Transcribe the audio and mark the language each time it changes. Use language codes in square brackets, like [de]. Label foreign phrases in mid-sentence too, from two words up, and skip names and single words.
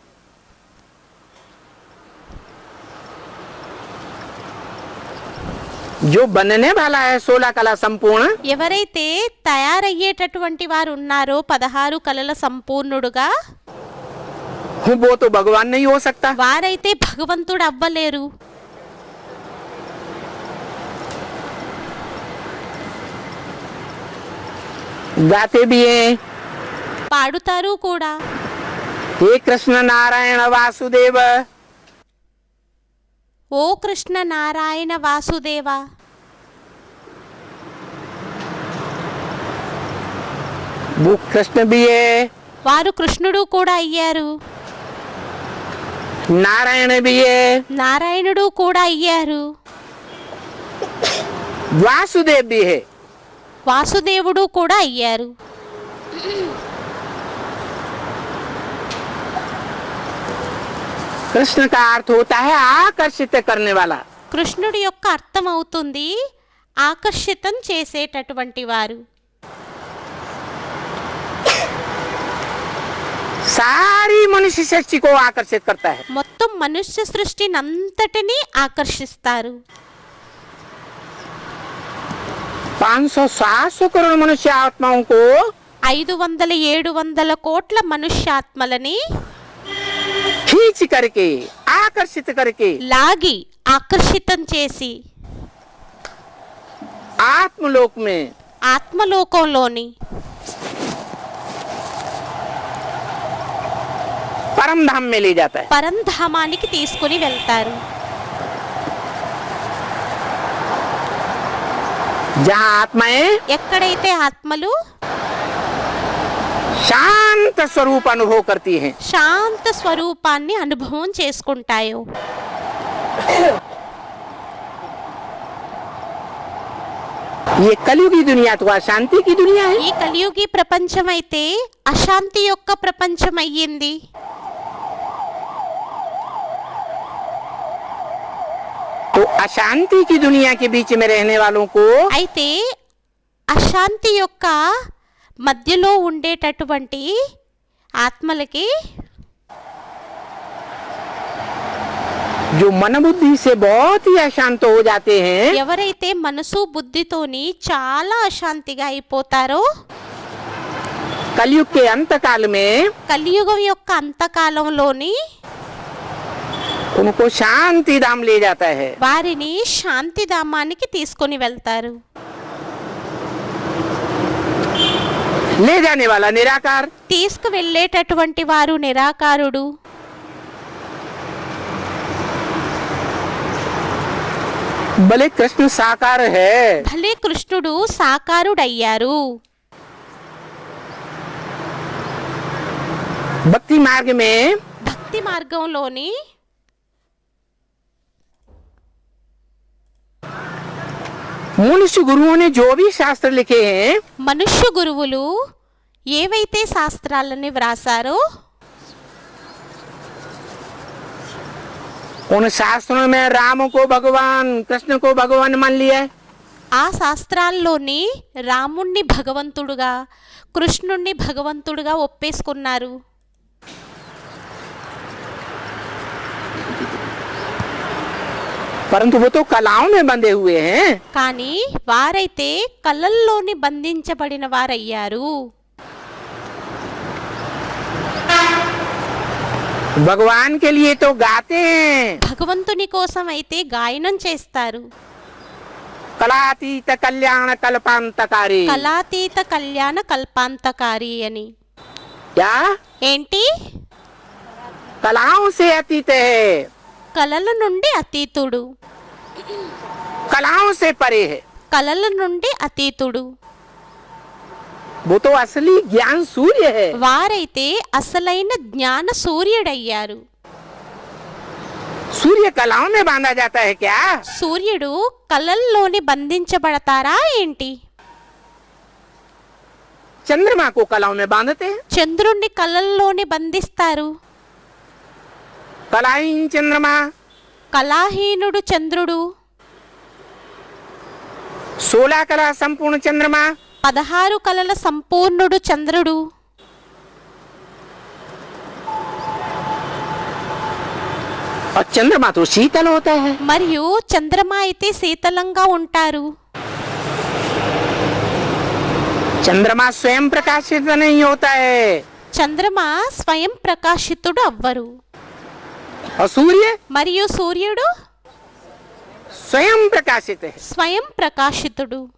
[hi] जो बनने वाला है 16 कला संपूर्ण, [te] ఎవరైతే తయారయ్యేటటువంటి వారు ఉన్నారో 16 కళల సంపూర్ణుడుగా, [hi] वो तो भगवान नहीं हो सकता। [te] వారైతే భగవంతుడు అవ్వలేరు. [hi] गाते भी हैं, [te] పాడుతారు కూడా. [hi] हे कृष्ण नारायण वासुदेव, [te] ఓ కృష్ణ నారాయణ వాసుదేవ. [hi] वो कृष्ण भी है, [te] వారు కృష్ణుడు కూడా అయ్యారు, [hi] नारायण भी है, [te] నారాయణుడు కూడా అయ్యారు, [hi] वासुदेव भी है। [te] వాసుదేవుడు కూడా అయ్యారు. [hi] कृष्ण का अर्थ होता है आकर्षित करने वाला। [te] కృష్ణుడి యొక్క అర్థం అవుతుంది ఆకర్షితం చేసేటటువంటి వారు. [hi] सारी मनुष्य सृष्टि को आकर्षित करता है। [te] మొత్తం మనుష్య సృష్టినంతటిని ఆకర్షిస్తారు. [hi] 500-700 करोड़ मनुष्य आत्माओं को [te] 500-700 కోట్ల మనుష్యాత్మలని [hi] खींच करके, आकर्षित करके [te] లాగి ఆకర్షితం చేసి [hi] आत्मलोक में, [te] ఆత్మలోకంలోని [hi] परम धाम में ले जाता है। [te] పరంధామానికి తీసుకుని వెళ్తారు. [hi] जहाँ आत्माएं [te] ఎక్కడైతే ఆత్మలు [hi] शांत स्वरूप अनुभव करती हैं, [te] శాంత స్వరూపాన్ని అనుభవం చేసుకుంటాయో, [hi] ये कलयुगी दुनिया तो अशांति की दुनिया है। [te] ఈ కలియుగి ప్రపంచం అయితే అశాంతి యొక్క ప్రపంచం అయ్యింది. [hi] तो अशांति की दुनिया के बीच में रहने वालों को [te] అయితే అశాంతి యొక్క మధ్యలో ఉండేటటువంటి ఆత్మలకి [hi] जो मन बुद्धि से बहुत ही अशांत हो जाते हैं, [te] ఎవరైతే మనసు బుద్ధితోని చాలా అశాంతిగా అయిపోతారో [hi] कलयुग के अंत काल में [te] కలియుగం యొక్క అంతకాలంలోని [hi] उनको शांति धाम ले जाता है। [te] వారిని శాంతిధామానికి తీసుకొని వెళ్తారు. [hi] ले जाने वाला निराकार, [te] తీసుకువెళ్ళేటటువంటి వారు నిరాకారుడు. [hi] भले कृष्ण साकार है, [te] భలే కృష్ణుడు సాకారుడయ్యారు. [hi] भक्ति मार्ग में [te] భక్తి మార్గంలోని [hi] मनुष्य गुरुओं ने जो भी शास्त्र लिखे हैं, [te] మనుష్య గురువులు ఏవైతే శాస్త్రాలని వ్రాసారో [hi] उन शास्त्रों में राम को भगवान, कृष्ण को भगवान मान लिया है। [te] ఆ శాస్త్రాల్లోని రాముణ్ణి భగవంతుడుగా, కృష్ణుణ్ణి భగవంతుడుగా ఒప్పేసుకున్నారు. [hi] परंतु वो तो कलाओं में बंधे हुए हैं। [te] కానీ వారైతే కళల్లోని బంధించబడిన వారయ్యారు. [hi] भगवान के लिए तो गाते हैं, [te] భగవంతుని కోసం అయితే గాయనం చేస్తారు. [hi] कलातीत कल्याण कल्पांतकारी। [te] కళాతీత కళ్యాణ కల్పాంతకారి అని. [hi] क्या [te] ఏంటి? [hi] कलाओं से अतीत है, [te] కళల నుండి అతీతుడు, [hi] कलाओं से परे है। [te] కళల నుండి అతీతుడు. [hi] वो तो असली ज्ञान सूर्य है। [te] వారైతే అసలైన జ్ఞాన సూర్యుడయ్యారు. [hi] सूर्य कलाओं में बांधा जाता है क्या? [te] సూర్యుడు కళల్లోని బంధించబడతారా ఏంటి? [hi] चंद्रमा को कलाओं में बांधते हैं। [te] చంద్రుణ్ణి కళల్లోని బంధిస్తారు. [hi] कलाहीन चंद्रमा, [te] కళాహీనుడు చంద్రుడు, [hi] 16 कला संपूर्ण चंद्रमा, [te] 16 కళల సంపూర్ణుడు చంద్రుడు. [hi] और चंद्रमा तो शीतल होता है। [te] మరియు చంద్రమా అయితే శీతలంగా ఉంటారు. [hi] चंद्रमा स्वयं प्रकाशित नहीं होता है, [te] చంద్రమా స్వయం ప్రకాశితుడు అవ్వరు. [hi] और सूर्य [te] మరియు సూర్యుడు [hi] स्वयं प्रकाशित है. [te] స్వయం ప్రకాశితుడు.